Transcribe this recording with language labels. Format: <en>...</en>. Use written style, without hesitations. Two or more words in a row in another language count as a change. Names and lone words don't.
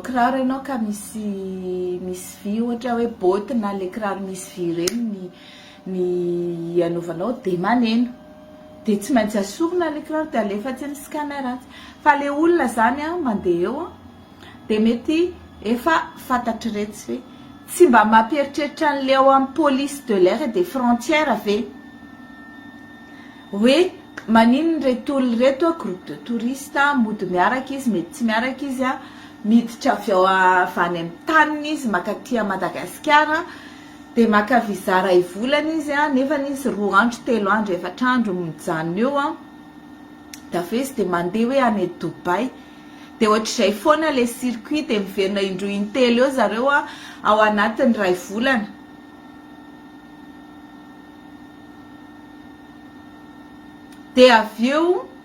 <mg>kiraro ianao ka misy vy ohatra hoe botte na le kiraro misy vy reny ny anovanao de maneno de tsy maintsy asorona le kiraro de alefa tsy amin'ny scanner fa le olona zany mandeha eo de mety efa fantatry retsy hoe tsy mba mampieritreritra an'le ao amin'ny police de l'air et des frontières ve hoe manino reto olona reto</mg> <fr>groupe de touristes</fr> <mg>mody miaraka izy mety tsy miaraka izy miditra avy ao avany amin'ny taniny izy makaty Madagasikara de maka visa ray volana izy nefa izy 2 andro 3 andro 4 andro mijanona eo da avy izy de mandeha hoe any Dubai de ohatr'izay foana le circuit de miverina indroa intelo eo zareo ao anatin'ny ray volana de avy eo</mg>